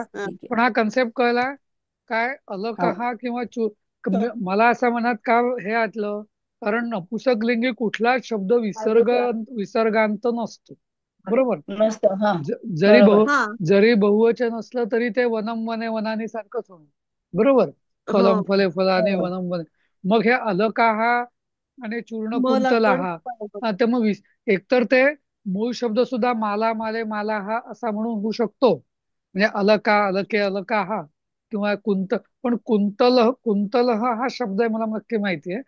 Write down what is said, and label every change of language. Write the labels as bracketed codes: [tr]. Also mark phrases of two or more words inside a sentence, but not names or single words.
[mr] ठीक आहे. पण हा कन्सेप्ट कळला काय? हो. अलकहा किंवा मला असं मनात का हे आटलं, कारण नपुसकलिंगी कुठलाच शब्द विसर्गांत नसतो, बरोबर. नसतं. हा, जरी बरोबर. हा. जरी बहुवचन असलं तरी ते [sa] वनम वने वनानी [mr] सारखंच होणार, बरोबर. हो. [sa] फलम फले फलाने [mr] बरोबर. [sa] वनम वने. [mr] मग हे अलकाहा आणि चूर्ण म लागल्यावर कुंतलाहा, हा, तर मग एकतर ते मूळ शब्द सुद्धा [sa] माला माले माला [mr] हा असा म्हणून होऊ शकतो, म्हणजे [sa] अलका अलके अलका [mr] हा किंवा पण कुंतल हा शब्द आहे मला नक्की माहिती आहे.